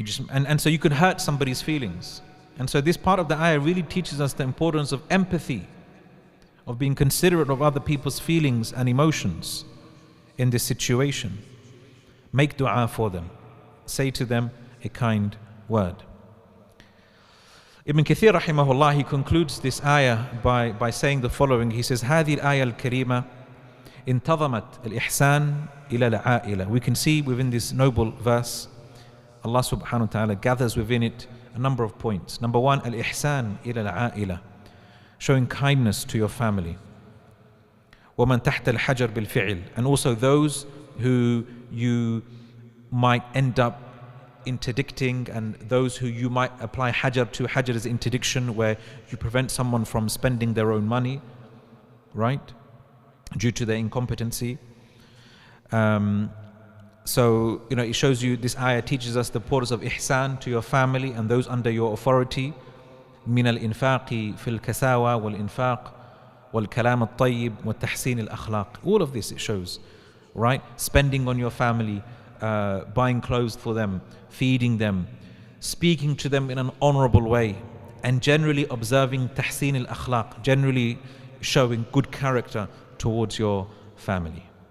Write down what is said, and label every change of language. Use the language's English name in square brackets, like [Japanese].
[English] And so you could hurt somebody's feelings. And so this part of the ayah really teaches us the importance of empathy, of being considerate of other people's feelings and emotions in this situation. Make dua for them. Say to them a kind word. Ibn Kathir rahimahullah, he concludes this ayah by saying the following. [Arabic] He says, هذه الآية الكريمة انتظمت الإحسان إلى العائلة. [English] We can see within this noble verse, Allah subhanahu wa ta'ala gathers within it a number of points. Number one, [Arabic] al-ihsan ila al-aila, [English] showing kindness to your family. [Arabic] وَمَنْ تَحْتَ الْحَجَرْ بِالْفِعِلِ, [English] and also those who you might end up interdicting, and those who you might apply hajar to. Hajar is interdiction, where you prevent someone from spending their own money, right, due to their incompetency. So, it shows you, this ayah teaches us the importance of ihsan to your family and those under your authority. [Arabic] من الإنفاق في الكساوى والإنفاق والكلام الطيب والتحسين الأخلاق. [English] All of this it shows, right? Spending on your family, buying clothes for them, feeding them, speaking to them in an honorable way, and generally observing tahsin al-akhlaq, generally showing good character towards your family.